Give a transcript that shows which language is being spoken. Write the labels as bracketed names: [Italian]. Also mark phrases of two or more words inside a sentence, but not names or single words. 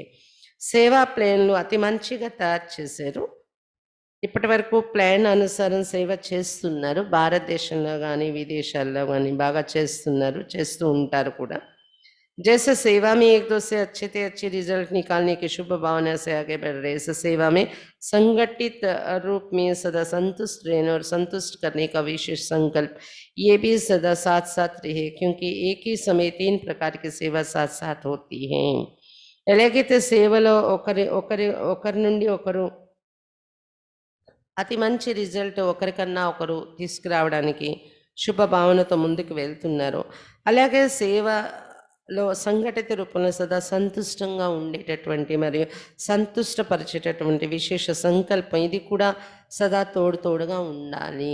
[Telugu] సేవా ప్లాన్లు అతి మంచిగా తయారు చేశారు. ఇప్పటి వరకు ప్లాన్ అనుసారం సేవ చేస్తున్నారు. భారతదేశంలో కానీ విదేశాల్లో కానీ బాగా చేస్తూ ఉంటారు కూడా. [Hindi] जैसे सेवा में एक दूसरे से अच्छे रिजल्ट निकालने की शुभ भावना से आगे बढ़ रहे, इस सेवा में संगठित रूप में सदा संतुष्ट रहने और संतुष्ट करने का विशेष संकल्प ये भी सदा साथ साथ रहे, क्योंकि एक ही समय 3 प्रकार की सेवा साथ साथ होती है. [Telugu] ఎలాగైతే సేవలో ఒకరి నుండి ఒకరు అతి మంచి రిజల్ట్ ఒకరికన్నా ఒకరు తీసుకురావడానికి శుభ భావనతో ముందుకు వెళ్తున్నారు, అలాగే సేవలో సంఘటిత రూపంలో సదా సంతుష్టంగా ఉండేటటువంటి మరియు సంతుష్టపరిచేటటువంటి విశేష సంకల్పం ఇది కూడా సదా తోడుగా ఉండాలి.